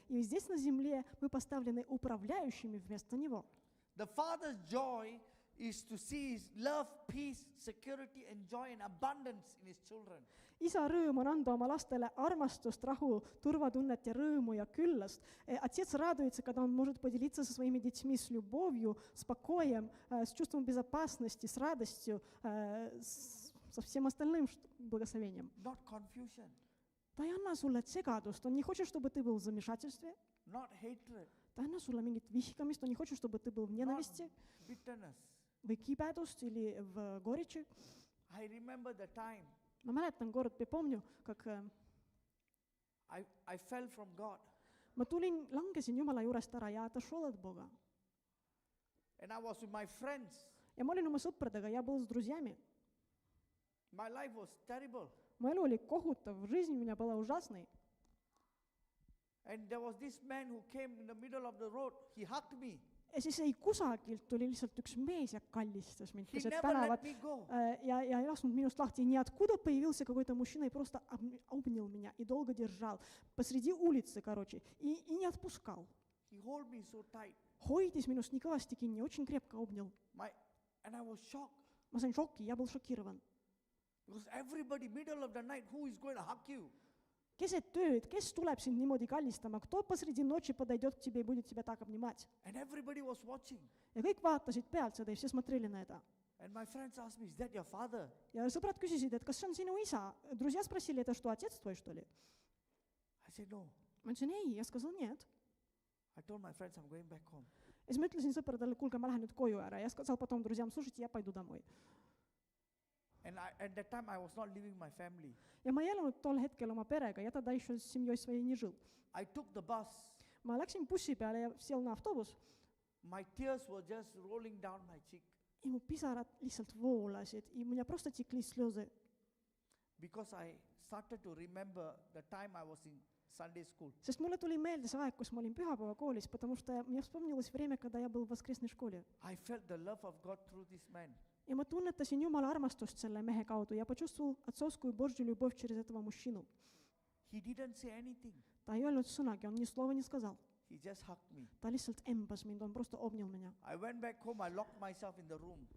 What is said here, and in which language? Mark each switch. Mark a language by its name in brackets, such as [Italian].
[Russian] И здесь на земле мы поставлены управляющими вместо него. [English] The father's joy is to see his love, peace, security, and joy and abundance in his children. [Estonian] Isa rõõm on anda oma lastele armastust, rahu, turvatunnet ja rõõmu ja küllast. [Russian] Отец радуется, когда он может поделиться со своими детьми с любовью, с покоем, с чувством безопасности, с радостью, со всем остальным благословением. [English] Not confusion, [Estonian] Ta ei anna sulle segadust, [Russian] он не хочет, чтобы ты был в замешательстве, [English] not hatred, [Estonian] ta ei anna sulle mingit vihkamist, [Russian] он не хочет, чтобы ты был в [English] not [Russian] ненависти [English] bitterness. [Estonian] või kibedust [Russian] или в горечи. [English] I remember the time [Estonian] Ma mäletan kord, [Russian] помню, как [English] I fell from God [Estonian] ma langesin Jumala juurest ära ja [Russian] отошел от Бога. [English] and I was with my friends. [Estonian] Ja ma olin oma sõpradega ja [Russian] был с друзьями. [English] My life was terrible. [Estonian] Mu elu oli kohutav, [Russian] жизнь у меня была ужасной. [English] And there was this man who came in the middle of the road. He hugged me. [Estonian] Ja siis ei kusagilt tuli lihtsalt üks mees ja kallistas mind [English] He [Estonian] keset [English] never [Estonian] tänavat [English] let me go. [Estonian] ja ei lasknud minust lahti. [Russian] И ниоткуда появился какой-то мужчина и просто обнял меня и долго держал посреди улицы, короче, и не отпускал. [English] He held me so tight. [Estonian] Hoidis minust nii kõvasti kinni, [Russian] очень крепко обнял. [English] And I was shocked. [Estonian] Ma sain šoki, [Russian] я был шокирован. [English] Because everybody, middle of the night, who is going to hug you? [Estonian] Keset tööd, kes tuleb sind niimoodi kallistama, [Russian] кто посреди ночи подойдет к тебе и будет тебя так обнимать? [English] And everybody was watching. [Estonian] Ja kõik vaatasid pealt seda ja [Russian] все смотрели на это. [English] And my friends asked me, is that your father? [Estonian] Ja sõbrad küsisid, et kas see on sinu isa? [Russian] Друзья спросили, это что, отец твой, что ли? [English] I said, no. [Estonian] Ma ütlesin ei, ja [Russian] сказал нет. [English] I told my friends, I'm going back home. [Estonian] Ja siis ma ütlesin sõpradele, kuulge, ma lähen nüüd koju ära ja [Russian] сказал потом друзьям, слушайте, я пойду домой. [English] And at that time, I was not living my family. [Estonian] Ja ma ei elanud tol hetkel oma perega, [Russian] я тогда еще с семьей своей не жил. [English] I took the bus. [Estonian] Ma läksin bussi peale ja sel [Russian] на автобус [English] My tears were just rolling down my cheek [Estonian] ja mu pisarad lihtsalt voolasid ja [Russian] у меня просто текли слезы. [English] because I started to remember the time I was in Sunday school. [Estonian] Sest mulle tuli meelde see aeg, kus ma olin pühapäevakoolis, [Russian] потому что мне вспомнилось время, когда я был в воскресной школе. [English] I felt the love of God through this man. [Estonian] Ja ma tunnetasin Jumala armastust selle mehe kaudu ja [Russian] почувствовал отцовскую Божью любовь через этого мужчину. [English] He didn't say anything. [Estonian] Ta ei öelnud sõnagi, [Russian] on nii slova не сказал. [English] He just hugged me. [Estonian] ta lihtsalt embas mind, [Russian] on просто обнял меня. [English] I went back home, I locked myself in the room.